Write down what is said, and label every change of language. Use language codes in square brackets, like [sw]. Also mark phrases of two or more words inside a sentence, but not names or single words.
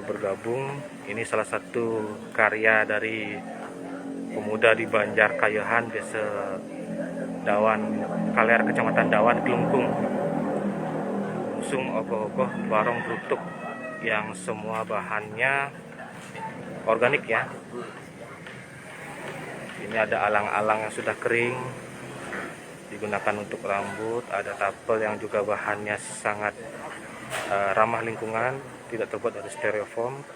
[id] bergabung, ini salah satu karya dari pemuda di Banjar Kayehan, Desa Dawan Kaler, Kecamatan Dawan, Kelungkung. Usung ogoh-ogoh barong brutuk yang semua bahannya organik ya. Ini ada alang-alang yang sudah kering, digunakan untuk rambut, ada tapel yang juga bahannya sangat ramah lingkungan, tidak terbuat dari styrofoam.